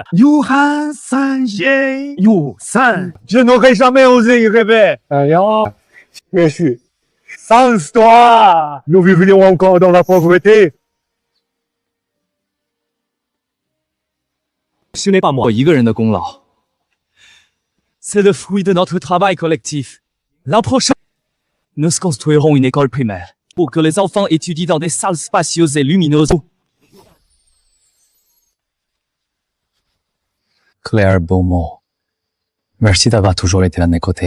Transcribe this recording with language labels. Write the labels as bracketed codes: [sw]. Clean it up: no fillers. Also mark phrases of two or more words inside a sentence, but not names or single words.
[fr] Yuhan Sanjay. Yuhan. Je n'aurais jamais osé y rêver. Rien. Bien sûr. Sans toi, nous vivrions encore dans la pauvreté. Ce n'est pas moi. [zh] 一个人的功劳。 [fr] C'est le fruit de notre travail collectif. L'an prochain, Nous construirons une école primaire pour que les enfants étudient dans des salles spacieuses et lumineuses. Claire Beaumont, merci d'avoir toujours été à mes côtés.